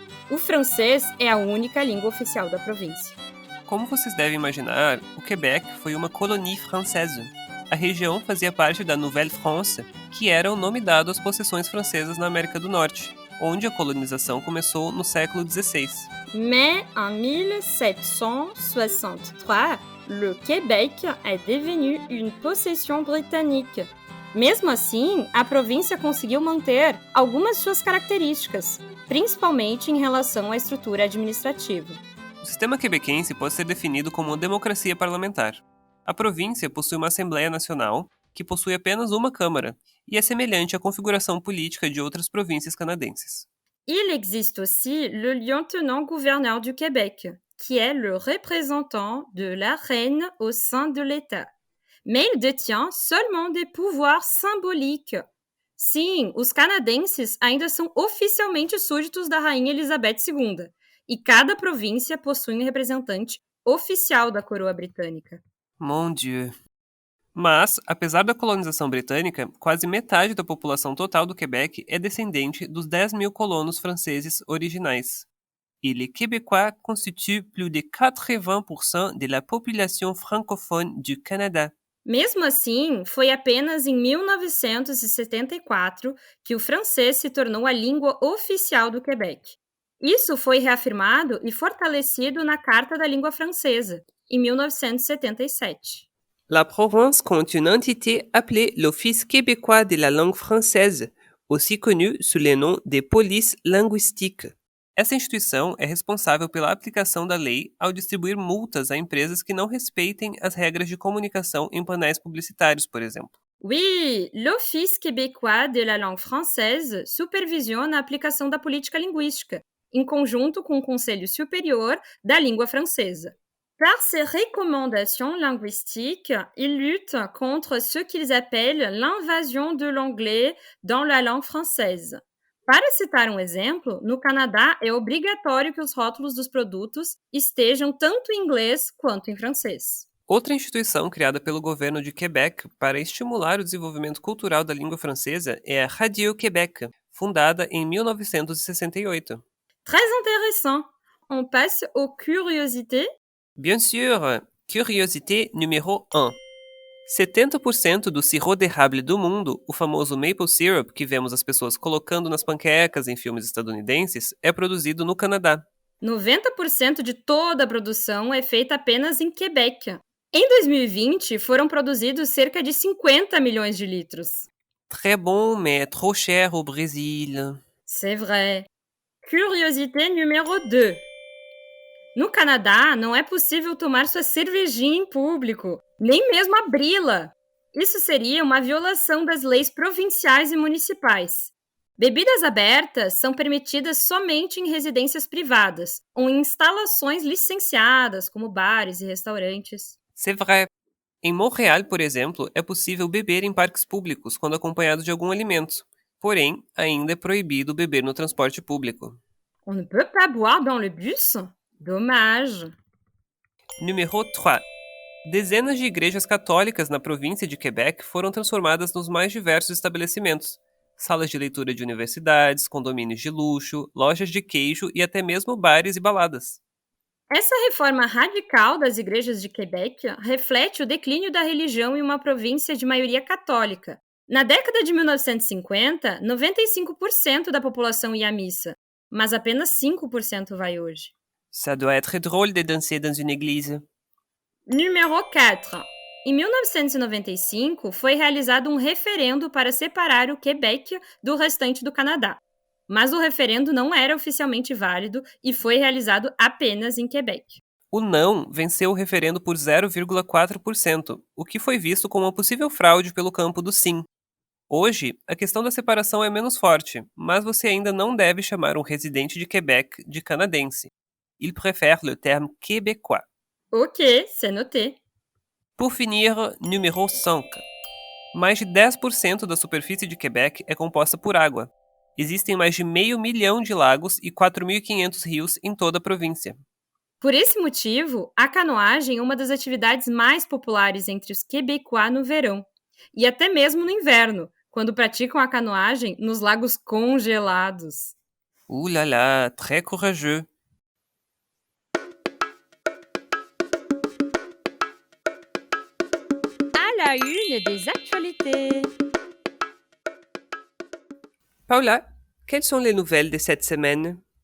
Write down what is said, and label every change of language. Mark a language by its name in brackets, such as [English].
[Portuguese] O francês é a única língua oficial da província. Como vocês devem imaginar, o Quebec foi uma [French] colonie française. [Portuguese] A região fazia parte da Nouvelle-France, que era o nome dado às possessões francesas na América do Norte, onde a colonização começou no século XVI. [French] Mais en 1763, le Québec est devenu une possession britannique. [Portuguese] Mesmo assim, a província conseguiu manter algumas de suas características, principalmente em relação à estrutura administrativa. O sistema quebequense pode ser definido como uma democracia parlamentar. A província possui uma Assembleia Nacional, que possui apenas uma Câmara, e é semelhante à configuração política de outras províncias canadenses. [French] Il existe aussi le lieutenant-gouverneur du Québec, qui est le représentant de la reine au sein de l'État. Mais il détient seulement des pouvoirs symboliques. [Portuguese] Sim, os canadenses ainda são oficialmente súditos da Rainha Elizabeth II, e cada província possui um representante oficial da coroa britânica. [French] Mon Dieu! [Portuguese] Mas, apesar da colonização britânica, quase metade da população total do Quebec é descendente dos 10 mil colonos franceses originais. [French] Et les Québécois constituent plus de 80% de la population francophone du Canada. [Portuguese] Mesmo assim, foi apenas em 1974 que o francês se tornou a língua oficial do Quebec. Isso foi reafirmado e fortalecido na Carta da Língua Francesa, em 1977. [French] La province compte une entité appelée l'Office québécois de la langue française, aussi connu sous le nom de police linguistique. [Portuguese] Essa instituição é responsável pela aplicação da lei ao distribuir multas a empresas que não respeitem as regras de comunicação em painéis publicitários, por exemplo. [French] Oui, [Portuguese] l'Office québécois de la langue française supervisiona a aplicação da política linguística, em conjunto com o Conselho Superior da Língua Francesa. [French] Par ses recommandations linguistiques, ils luttent contre ce qu'ils appellent l'invasion de l'anglais dans la langue française. [Portuguese] Para citar um exemplo, no Canadá é obrigatório que os rótulos dos produtos estejam tanto em inglês quanto em francês. Outra instituição criada pelo governo de Quebec para estimular o desenvolvimento cultural da língua francesa é a Radio-Québec, fundada em 1968. [French] Très intéressant! On passe aux curiosités. Bien sûr! Curiosité numéro 1. [Portuguese] 70% do [French] sirop d'érable [Portuguese] do mundo, o famoso maple syrup que vemos as pessoas colocando nas panquecas em filmes estadunidenses, é produzido no Canadá. 90% de toda a produção é feita apenas em Quebec. Em 2020, foram produzidos cerca de 50 milhões de litros. [French] Très bon, mais trop cher au Brésil. C'est vrai. Curiosité numéro 2. [Portuguese] No Canadá, não é possível tomar sua cervejinha em público, nem mesmo abri-la. Isso seria uma violação das leis provinciais e municipais. Bebidas abertas são permitidas somente em residências privadas ou em instalações licenciadas, como bares e restaurantes. [French] C'est vrai. [Portuguese] Em Montréal, por exemplo, é possível beber em parques públicos quando acompanhado de algum alimento. Porém, ainda é proibido beber no transporte público. [French] On ne peut pas boire dans le bus? Dommage. [Portuguese] Número 3. Dezenas de igrejas católicas na província de Quebec foram transformadas nos mais diversos estabelecimentos. Salas de leitura de universidades, condomínios de luxo, lojas de queijo e até mesmo bares e baladas. Essa reforma radical das igrejas de Quebec reflete o declínio da religião em uma província de maioria católica. Na década de 1950, 95% da população ia à missa, mas apenas 5% vai hoje. [French] Ça doit être drôle de danser dans une église. [Portuguese] Número 4. Em 1995, foi realizado um referendo para separar o Quebec do restante do Canadá. Mas o referendo não era oficialmente válido e foi realizado apenas em Quebec. O não venceu o referendo por 0,4%, o que foi visto como uma possível fraude pelo campo do sim. Hoje, a questão da separação é menos forte, mas você ainda não deve chamar um residente de Quebec de canadense. [French] Il préfère le terme québécois. Ok, c'est noté. [Portuguese] Por finir, número 5. Mais de 10% da superfície de Quebec é composta por água. Existem mais de 500 mil de lagos e 4.500 rios em toda a província. Por esse motivo, a canoagem é uma das atividades mais populares entre os quebecois no verão e até mesmo no inverno, quando praticam a canoagem nos lagos congelados. [French] Ouh là là, très courageux. À la une des actualités. Paula, quelles sont les nouvelles de cette semaine?